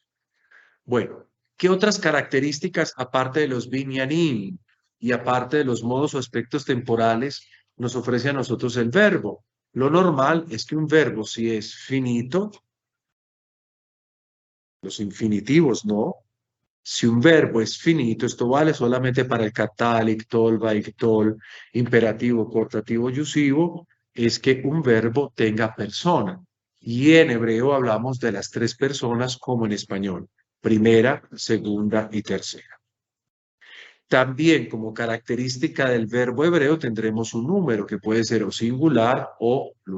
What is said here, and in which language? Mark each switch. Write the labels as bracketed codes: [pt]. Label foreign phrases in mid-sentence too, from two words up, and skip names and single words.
[es] Bueno, ¿qué otras características, aparte de los binyanim y aparte de los modos o aspectos temporales, nos ofrece a nosotros el verbo? Lo normal es que un verbo, si es finito, los infinitivos, ¿no? Si un verbo es finito, esto vale solamente para el catálic, tol, vaiktol, imperativo, cortativo, yusivo, es que un verbo tenga persona. Y en hebreo hablamos de las 3 personas como en español, primera, segunda y tercera. También como característica del verbo hebreo tendremos un número que puede ser o singular o plural.